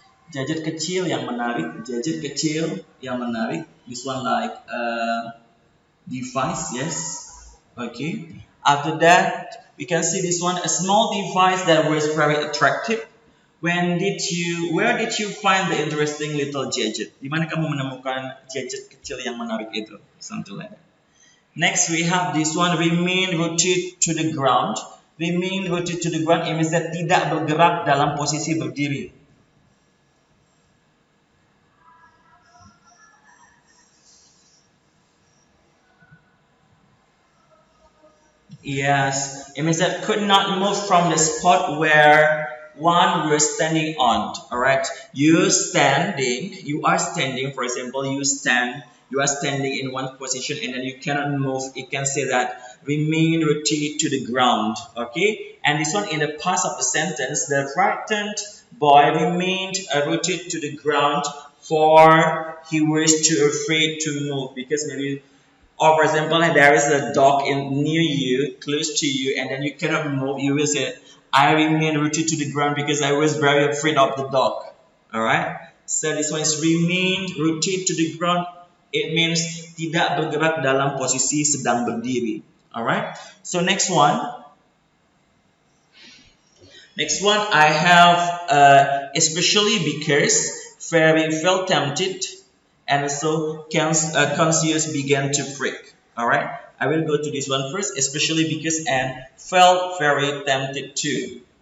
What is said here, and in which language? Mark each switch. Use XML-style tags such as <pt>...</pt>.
<id>Gadget kecil yang menarik, gadget kecil yang menarik.</id> <en>This one like device, yes. Okay. After that, we can see this one, a small device that was very attractive. Where did you find the interesting little gadget?</en> <id>Di mana kamu menemukan gadget kecil yang menarik itu?</id> <en>Something like that. Next, we have this one, remain rooted to the ground. Remain rooted to the ground, it means that</en> <id>tidak bergerak dalam posisi berdiri.</id> <en>Yes, it means that could not move from the spot where one was standing on. Alright, you are standing, for example, you stand You are standing in one position and then you cannot move. It can say that remain rooted to the ground. Okay, and this one in the past of the sentence, the frightened boy remained rooted to the ground, for he was too afraid to move, because maybe, or for example, there is a dog near you, close to you, and then you cannot move. You will say, I remain rooted to the ground because I was very afraid of the dog. Alright? So this one is remain rooted to the ground. It means</en> <id>tidak bergerak dalam posisi sedang berdiri.</id> <en>Alright? So next one. Next one I have especially because Fairy felt tempted, and so conscience began to freak. Alright, I will go to this one first, especially because and felt very tempted too.</en>